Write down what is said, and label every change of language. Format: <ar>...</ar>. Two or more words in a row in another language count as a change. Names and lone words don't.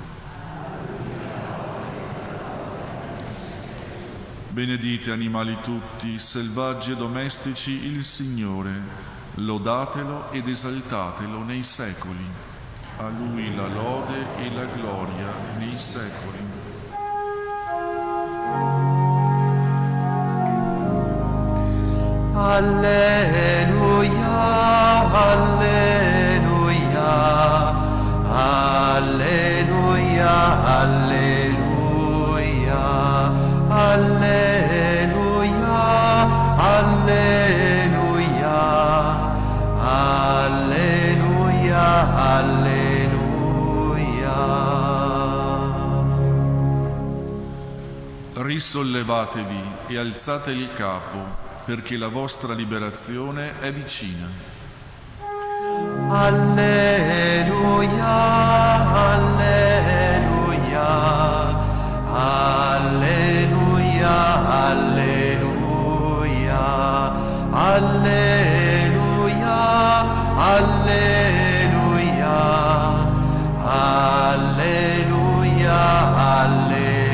<it>Benedite animali tutti, selvaggi e domestici il Signore. Lodatelo ed esaltatelo nei secoli. A Lui la lode e la gloria nei secoli. Alleluia, alleluia, alleluia, alleluia, alleluia, alleluia, alleluia, alleluia. Risollevatevi e alzate il capo, perché la vostra liberazione è vicina. Alleluia, alleluia, alleluia, alleluia, alleluia, alleluia, alleluia, alleluia.</it>